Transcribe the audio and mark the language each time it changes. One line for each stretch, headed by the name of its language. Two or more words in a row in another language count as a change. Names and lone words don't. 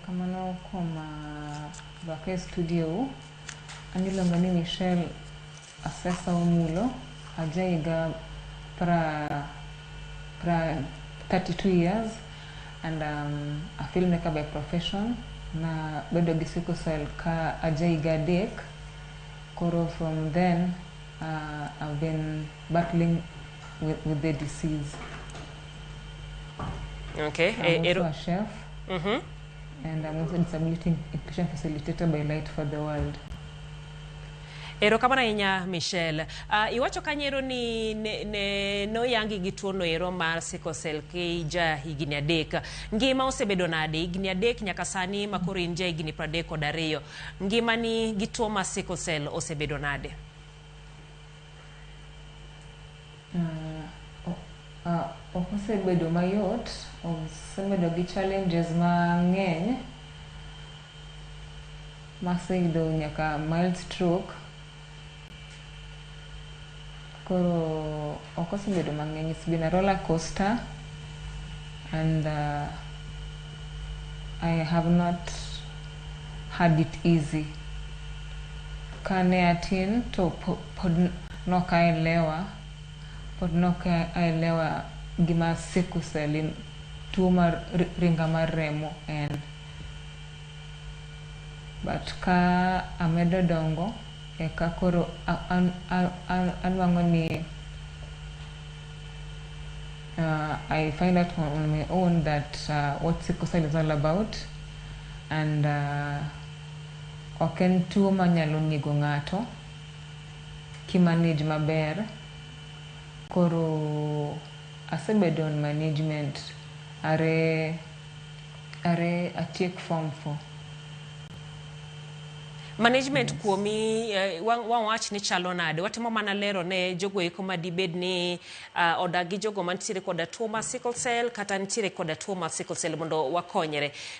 Luo (Kenya and Tanzania): Erokamano kuom rwaka studio. An iluonga ni Michelle Asesa Omullo. Aja higa
English: 32 years and a filmmaker by profession.
Luo (Kenya and Tanzania): Na bedo gi
English: sickle cell
Luo (Kenya and Tanzania): ka aja higa 3.
English: Koro from then I've been battling with the disease. Okay. I'm also a chef. And I'm also a disability inclusion facilitator by Light for the World.
Luo (Kenya and Tanzania): Erokamano ahinya Michelle. Iwacho kanyo ni no yangi gi tuo no ero mar
English: sickle cell
Luo (Kenya and Tanzania): ki ja higni 3. Ngima osebedo nade higni 3 nyaka sani makoro in ja higni 32. Ngimani gi tuo mar
English: sickle cell
Luo (Kenya and Tanzania): osebedo nade? Osebedo mayot, osebedo gi challenges mang'eny. Maseyudo nyaka
English: mild stroke.
Luo (Kenya and Tanzania): Koro okosebedo mang'eny.
English: It's been a roller coaster and I have not had it easy.
Luo (Kenya and Tanzania): Kane atin to pod nokaelewa gima
English: sickle cell
Luo (Kenya and Tanzania): tuo mar ringa mar remo en.
English: But
Luo (Kenya and Tanzania): ka amedo dongo eka koro anwango ni
English: I find out on my own that what sickle cell is all about, and
Luo (Kenya and Tanzania): oken tuo manyalo nego ng'ato kimanage maber. Koro asebedo
English: on management
Luo (Kenya and Tanzania): are atiek form 4. Management kuomi wach ni chalo nade. Watimo mana lero ne jogo eko madibed ni odagi jogo mantiere koda tuo mar sickle cell kata ntiere koda tuo mar sickle cell mondo wakonyere.